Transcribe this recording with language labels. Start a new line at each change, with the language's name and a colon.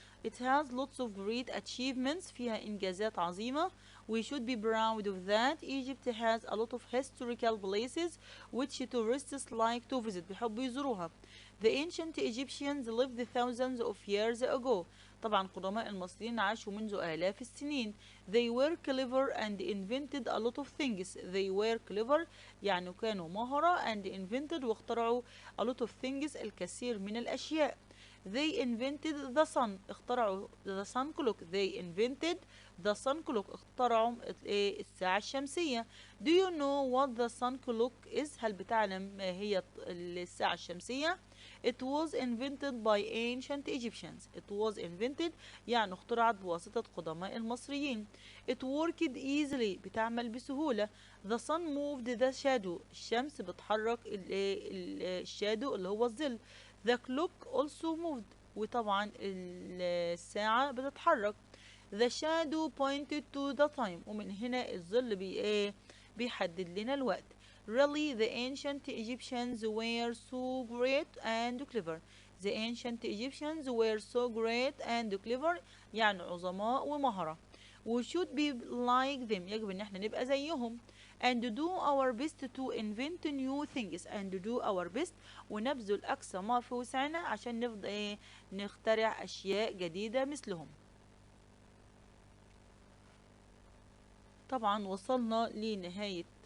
English: It has lots of great achievements.
Arabic: فيها إنجازات عظيمة.
English: We should be proud of that. Egypt has a lot of historical places which tourists like to visit.
Arabic: بيحبوا يزوروها.
English: The ancient Egyptians lived thousands of years ago.
Arabic: طبعا قدماء المصريين عاشوا منذ آلاف السنين.
English: They were clever and invented a lot of things. They were clever
Arabic: يعني كانوا مهرة
English: and invented واخترعوا a lot of things
Arabic: الكثير من الأشياء.
English: They invented the sun. اخترعوا the sun clock. They invented the sun clock.
Arabic: اخترعوا الساعة الشمسية.
English: Do you know what the sun clock is?
Arabic: هل بتعلم ما هي الساعة الشمسية؟
English: It was invented by ancient Egyptians. It was invented
Arabic: يعني اخترعت بواسطة قدماء المصريين.
English: It worked easily
Arabic: بتعمل بسهولة.
English: The sun moved the shadow.
Arabic: الشمس بتحرك الشادو اللي هو الظل.
English: The clock also moved.
Arabic: وطبعا الساعة بتتحرك.
English: The shadow pointed to the time.
Arabic: ومن هنا الظل بيحدد لنا الوقت.
English: Really, the ancient Egyptians were so great and clever. The ancient Egyptians were so great and clever
Arabic: يعني عظماء ومهرة.
English: We should be like them.
Arabic: يجب ان احنا نبقى زيهم.
English: And do our best to invent new things. And do our best
Arabic: ونبذل أقصى ما في وسعنا عشان نفضل نخترع أشياء جديدة مثلهم. طبعا وصلنا نهاية